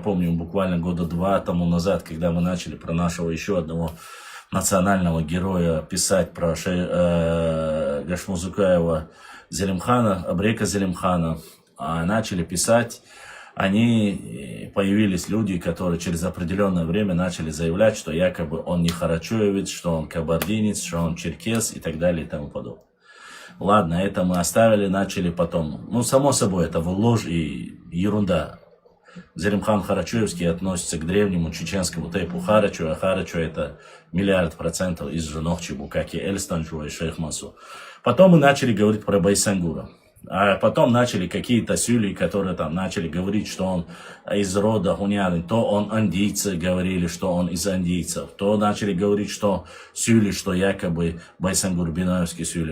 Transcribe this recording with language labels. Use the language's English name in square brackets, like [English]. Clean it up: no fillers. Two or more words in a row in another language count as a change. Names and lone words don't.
[Russian] помню, буквально года 2 тому назад, когда мы начали про нашего еще одного национального героя писать, про Гашмузукаева Зелимхана, Абрека Зелимхана, начали писать, появились люди, которые через определенное время начали заявлять, что якобы он не харачуевец, что он кабардинец, что он черкес и так далее и тому подобное. Ладно, это мы оставили, начали потом. Ну, само собой, это ложь и ерунда. Зелимхан Харачуевский относится к древнему чеченскому тейпу Харачу, а Харачу это 100% из Нохчибу, как и Эльстанчу и Шейх Масу. Потом мы начали говорить про Байсангура. А потом начали какие-то сюли, которые там начали говорить, что он из рода Хуняны. То он андийцы, говорили, что он из андийцев. То начали говорить, что сюли, что якобы Байсангур Биноевский сюли.